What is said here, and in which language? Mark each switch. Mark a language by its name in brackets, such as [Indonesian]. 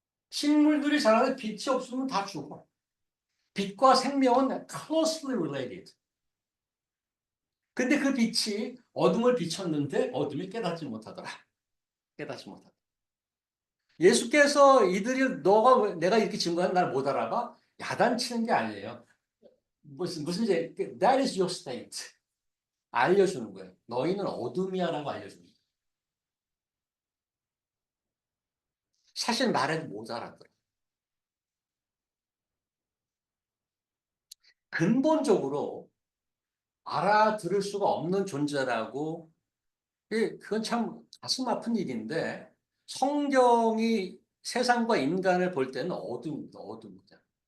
[Korean] 식물들이 자라는데 빛이 없으면 다 죽어. 빛과 생명은 [English] closely related. [Korean] 근데 그 빛이 어둠을 비췄는데 어둠이 깨닫지 못하더라. 깨닫지 못하더라. 예수께서 이들이 내가 이렇게 증거하는 날 못 알아봐? 야단치는 게 아니에요. 무슨 이제 [English] that is your state. [Korean] 알려주는 거예요. 너희는 어둠이야라고 알려주는 거예요. 사실 말해도 못 알아들어. 근본적으로 알아들을 수가 없는 존재라고 그건 참 가슴 아픈 일인데 성경이 세상과 인간을 볼 때는 어둠입니다. 어둠입니다.